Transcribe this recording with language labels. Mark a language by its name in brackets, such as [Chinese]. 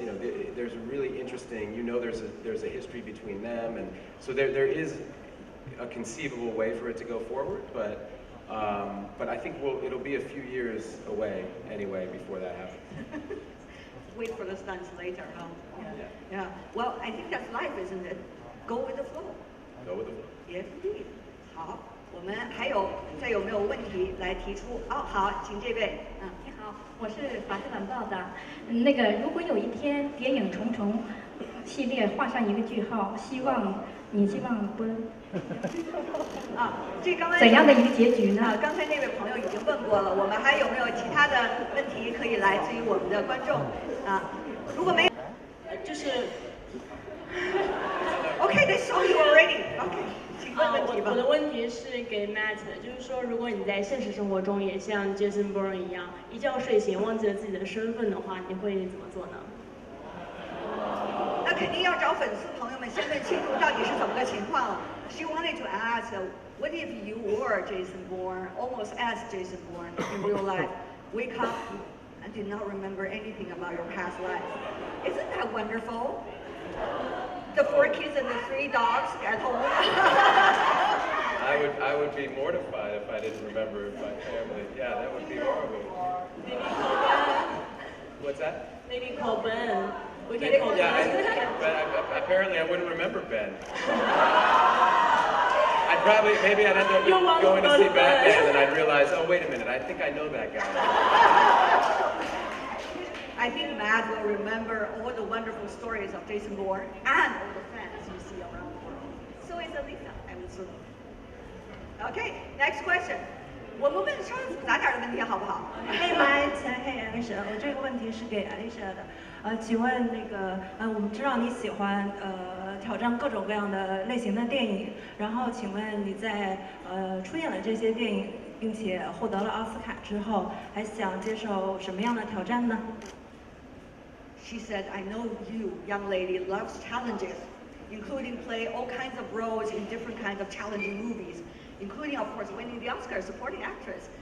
[English] You know, there's a really interesting, you know, there's a history between them, and so there is a conceivable way for it to go forward, but I think it'll be a few years away anyway before that happens. Wait for the stunts later, huh? Yeah. Well, I think that's life, isn't it? Go with the flow. Go with the flow. Yes, indeed. [Chinese] 好，我们再有没有问题来提出？哦，好，请这位。你好，我是法制晚报的。那个，如果有一天《谍影重重》系列画上一个句号，希望不？这刚才怎样的一个结局呢？刚才那位朋友已经问过了，我们还有没有其他的问题可以来自于我们的观众？如果没有，就是。 [English] Okay, they saw you already. Okay. [Chinese] 我的问题是给 Matt 的，就是说，如果你在现实生活中也像 Jason Bourne 一样，一觉睡醒忘记了自己的身份的话，你会怎么做呢？那肯定要找粉丝朋友们先问清楚到底是怎么个情况了。 [English] She wanted to ask, what if you were Jason Bourne, almost as Jason Bourne in real life, wake up and did not remember anything about your past life? Isn't that wonderful? The 4 kids and the 3 dogs at home. I would be mortified if I didn't remember my family. Yeah, that would be horrible. Maybe call Ben. What's that? Maybe call Ben. We can call Ben. But apparently I wouldn't remember Ben. Maybe I'd end up going to see Batman and I'd realize, oh wait a minute, I think I know that guy. I think Matt will remember all the wonderful stories of Jason Bourne and all the fans you see around the world. So is Alisa, I would assume. Okay, next question. [Chinese] 我们问稍微复杂点的问题好不好 [English] Hey Matt, Hey Alicia， [Chinese] 我这个问题是给 Alicia 的。请问那个我们知道你喜欢挑战各种各样的类型的电影，然后请问你在出演了这些电影，并且获得了奥斯卡之后，还想接受什么样的挑战呢？ [English] She said, I know you, young lady, loves challenges, including play all kinds of roles in different kinds of challenging movies, including, of course, winning the Oscar as supporting actress.